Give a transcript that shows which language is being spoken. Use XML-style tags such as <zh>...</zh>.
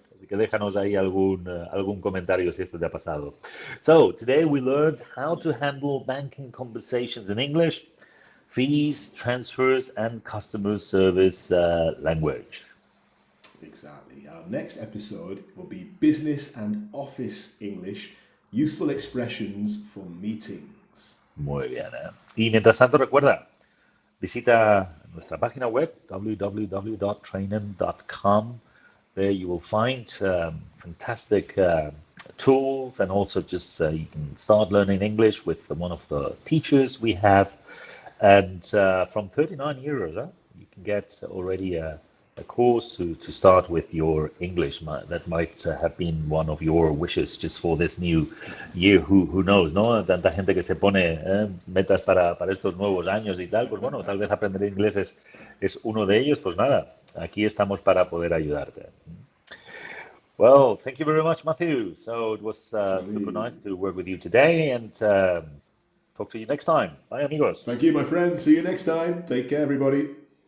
<es>Así que déjanos ahí algún comentario si esto te ha pasado.</es> <en>So, today we learned how to handle banking conversations in English, fees, transfers, and customer service language. Exactly. Our next episode will be business and office English, useful expressions for meetings.</en> <es>Muy bien, ¿eh? Y mientras tanto, recuerda, visita nuestra página web www.trainen.com.</es> <en>There you will find fantastic tools and also just you can start learning English with one of the teachers we have. And from 39 euros, you can get already a course to start with your English. That might have been one of your wishes just for this new year. Who knows, ¿no?</en> <es>Tanta gente que se pone metas para estos nuevos años y tal. Pues bueno, tal vez aprender inglés es uno de ellos. Pues nada, aquí estamos para poder ayudarte.</es> <en>Well, thank you very much, Matthew. So it was super nice to work with you today and talk to you next time. Bye, amigos. Thank you, my friend. See you next time. Take care, everybody.</en>